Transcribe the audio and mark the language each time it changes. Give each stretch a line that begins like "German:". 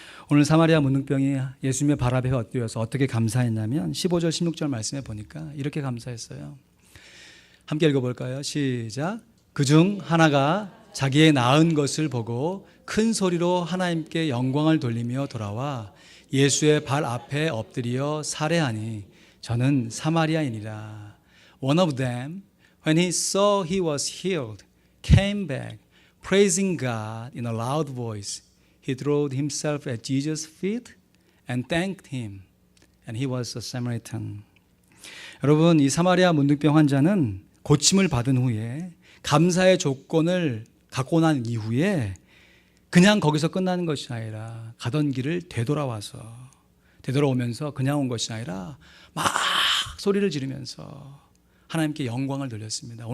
Korean: 오늘 사마리아 문둥병이 예수님의 발 앞에 엎드려서 어떻게 감사했냐면 15절 16절 말씀에 보니까 이렇게 감사했어요. 함께 읽어볼까요? 시작. 그중 하나가 자기의 낳은 것을 보고 큰 소리로 하나님께 영광을 돌리며 돌아와 예수의 발 앞에 엎드려 살해하니 저는 사마리아인이라.
English: One of them, when he saw he was healed, came back, praising God in a loud voice. He threw himself at Jesus' feet and thanked him. And he was a Samaritan.
Korean: 여러분, 이 사마리아 문둥병 환자는 고침을 받은 후에 감사의 조건을 갖고 난 이후에 그냥 거기서 끝나는 것이 아니라 가던 길을 되돌아오면서 그냥 온 것이 아니라 막 소리를 지르면서 하나님께 영광을 돌렸습니다.